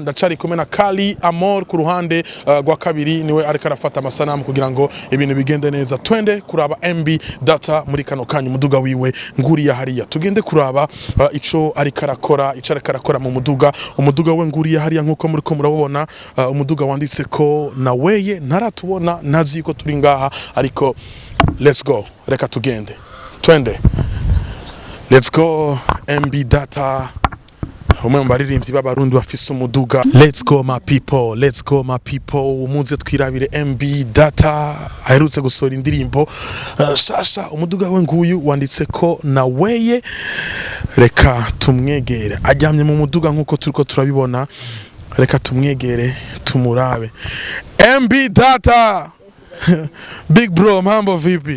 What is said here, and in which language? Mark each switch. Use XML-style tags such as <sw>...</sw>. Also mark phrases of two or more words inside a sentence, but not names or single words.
<rn>Ndacari kumwe na Kali Amor ku ruhande rwa kabiri, niwe ariko arafata amasanamu kugira ngo ibintu bigende neza. Twende kuraba MB Data muri kano kanya umuduga wiwe nguriya hariya, tugende kuraba ico ariko arakora, ico ariko arakora mu muduga. Umuduga we nguriya hariya nkuko muri ko murabona, umuduga wanditse ko na weye ntaratubona, nazi ko turi ngaha ariko</rn> <en>let's go,</en> <rn>reka tugende, twende.</rn> <en>Let's go MB Data.</en> <rn>Umwe mbaririmbyi b'abarundi bafise umuduga.</rn> <en>Let's go my people, let's go my people.</en> <rn>Umuze twirabire MB Data aherutse gusora indirimbo shasha. Umuduga we nguyu wanditse ko na weye, reka tumwegere. Ajyamye mu muduga nkuko turiko turabibona, reka tumwegere tumurabe.</rn> <sw>MB Data.</sw> <en>Big bro,</en> <sw>mambo vipi?</sw>